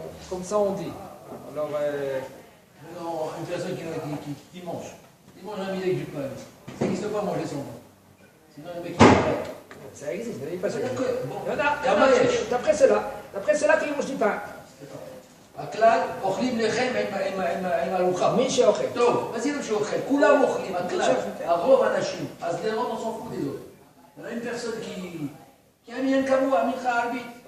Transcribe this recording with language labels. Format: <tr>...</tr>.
<fr>Comme ça on dit. Alors, non, une personne qui mange. Il mange un midi avec du pain. Ça n'existe pas manger son pain. Sinon, le mec il meurt. Ça existe, mais pas ça. Bon. Il y en a, d'après cela qui mange du pain.</fr> <he>הכלל, אוכלים לחם עם ארוחה. מי שאוכל. טוב, מה זה לא שאוכל? כולם אוכלים, הכלל. הרוב אנשים. אז לראות</he> <fr>on s'en fout des autres. Il y a une personne qui a mis un קבוע,</fr> <he>מנחה ערבית.</he>